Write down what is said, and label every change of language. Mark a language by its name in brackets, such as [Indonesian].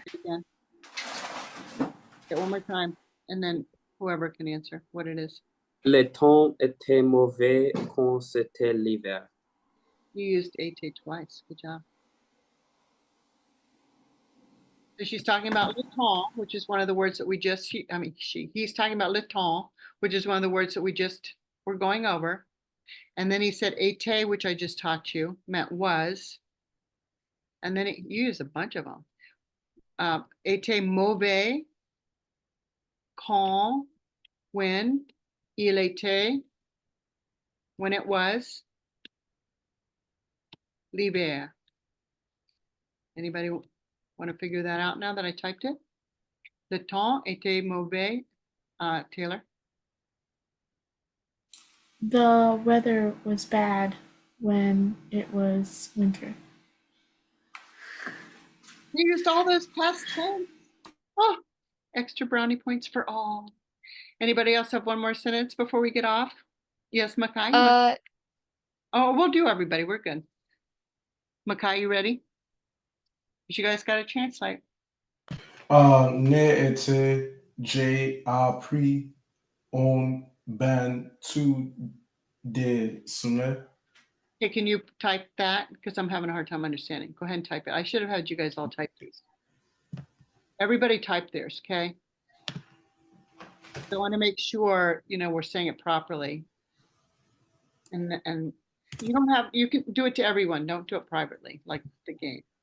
[English] Again. Say it one more time, and then whoever can answer what it is. [French] Le temps était mauvais quand c'était l'hiver. [English] You used été twice. Good job. So she's talking about le temps, which is one of the words that we just, he's talking about le temps, which is one of the words that we just were going over. And then he said été, which I just taught you, meant was. And then you used a bunch of them. [French] Était mauvais quand, [English] when, [French] il était, [English] when it was, [French] l'hiver. [English] Anybody want to figure that out now that I typed it? [French] Le temps était mauvais, Taylor? [English] The weather was bad when it was winter. You used all those past tense. Oh, extra brownie points for all. Anybody else have one more sentence before we get off? Yes, Makai? Oh, we'll do everybody. We're good. Makai, you ready? You guys got a translate. [French] Ne était j'ai appris on ban tout de semaines. [English] Okay, can you type that? Because I'm having a hard time understanding. Go ahead and type it. I should have had you guys all type these. Everybody type theirs, okay? I want to make sure, we're saying it properly. And you can do it to everyone. Don't do it privately, like the game.